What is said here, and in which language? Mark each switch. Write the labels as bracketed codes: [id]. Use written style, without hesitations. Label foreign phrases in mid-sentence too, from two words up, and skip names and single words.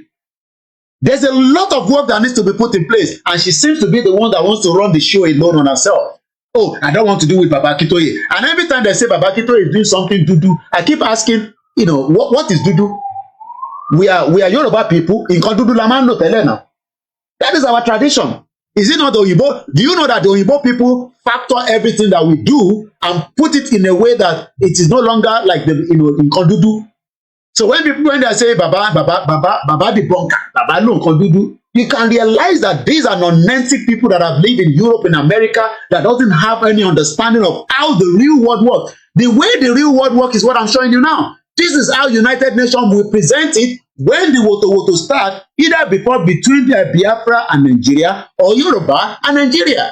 [en] There's a lot of work that needs to be put in place, and she seems to be the one that wants to run the show alone on herself. Oh, I don't want to do with Baba Akintoye. And every time they say Baba Akintoye is doing something dudu, I keep asking, what is dudu? We are Yoruba people. [yo] Nǹkan dúdú la máa ń lò tẹ́lẹ̀ náà. [en] That is our tradition. Is it not the Oyibo? Do you know that the Oyibo people factor everything that we do and put it in a way that it is no longer like the [yo] nǹkan dúdú? [en] So when they say Baba the bunker, Baba no [yo] nǹkan dúdú, [en] you can realize that these are non-nantic people that have lived in Europe and America that doesn't have any understanding of how the real world works. The way the real world works is what I'm showing you now. This is how United Nations will present it when the woto start, either between Biafra and Nigeria or Yoruba and Nigeria.